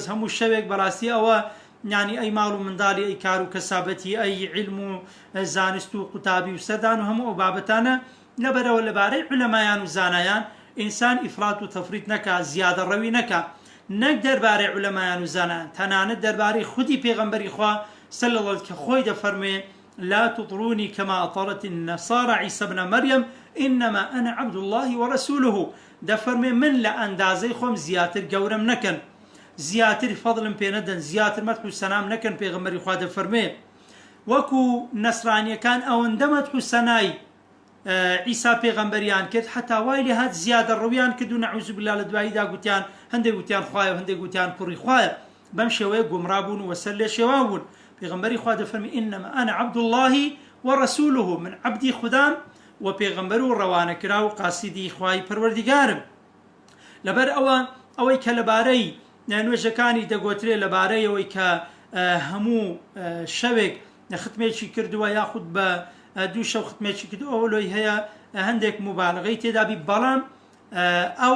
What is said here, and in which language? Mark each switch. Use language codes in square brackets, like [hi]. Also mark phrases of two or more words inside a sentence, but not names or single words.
[ckb] هەموو شەوێک بەڕاستی ئەوە یعنی ئەی ماڵ و منداڵی ئەی کار و کەسابەتی ئەی علم و زانست و قوتابی و سەردان و هەموو ئەو بابەتانە لەبەرەوە لەبارەی عولەمایان و زانایان ئینسان ئیفرات و تەفریط نەکا زیادە ڕەوی نەکا نەک دەربارەی عولەمایان و زانایان تەنانەت دەربارەی خودی پێغەمبەری خوا [ar] صلی الله عليه [ckb] کە خۆی دەفەرمێ [ar] لا تطروني كما أطرت النصارى عيسى ابن مريم إنما أنا عبد الله ورسوله [ckb] دەفەرمێ من لە ئەندازەی خۆم زیاتر گەورەم نەکەن زیاتر فەضلم پێ نەدەن زیاتر مەدح و سەنام نەکەن پێغەمبەری خوا دەفەرمێ وەکو نەسرانیەکان ئەوەندە مەدح و سەنای عیسا پێغەمبەریان کرد حتا وای لێ هات زیادە ڕەویان کرد و [ar] نەعوذ بالله [ckb] لە دواییدا گوتیان هەندێک گوتیان خوایە و هەندێک گوتیان کوڕی خوایە بەم شێوەیە گومڕا بوون و وەسەر لێ شێوا بوون پێغەمبەری خوا دەفەرمێ [ar] إنما أنا عبد الله ورسوله [ckb] من عبدی خودام و پێغەمبەر و ڕەوانەکرا و قاسیدی خوای پەروەردیگارم لەبەر ئەوەی کە لەبارەی نوێژەکانی دەگوترێ لەبارەی ئەوەی کە هەموو شەوێک ختمێکی کردووە یاخود بە 2 شەو ختمێکی کردووە ئەوە لۆی هەیە هەندێک مبالغەی تێدابی بەڵام ئەوە